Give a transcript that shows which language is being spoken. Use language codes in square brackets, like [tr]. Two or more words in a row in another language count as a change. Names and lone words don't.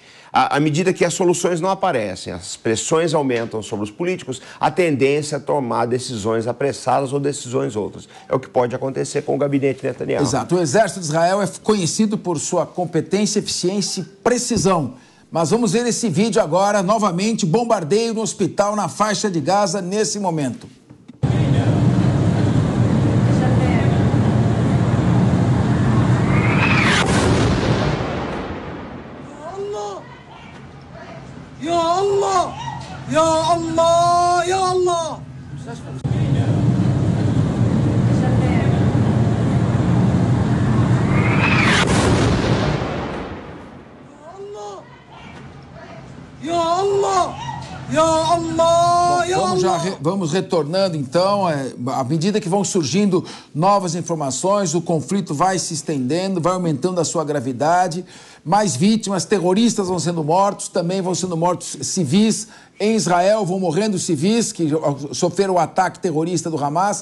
[pt] À medida que as soluções não aparecem, as pressões aumentam sobre os políticos, a tendência é tomar decisões apressadas ou decisões outras. É o que pode acontecer com o gabinete Netanyahu. Exato. O exército de Israel é conhecido por sua competência, eficiência e precisão. Mas vamos ver esse vídeo agora, novamente, bombardeio no hospital na faixa de Gaza nesse momento. [ar] يا الله! يا الله! يا الله! يا الله! يا الله! يا الله! [pt] Vamos retornando, então. À medida que vão surgindo novas informações, o conflito vai se estendendo, vai aumentando a sua gravidade. Mais vítimas, terroristas vão sendo mortos, também vão sendo mortos civis. Em Israel vão morrendo civis que sofreram o ataque terrorista do Hamas.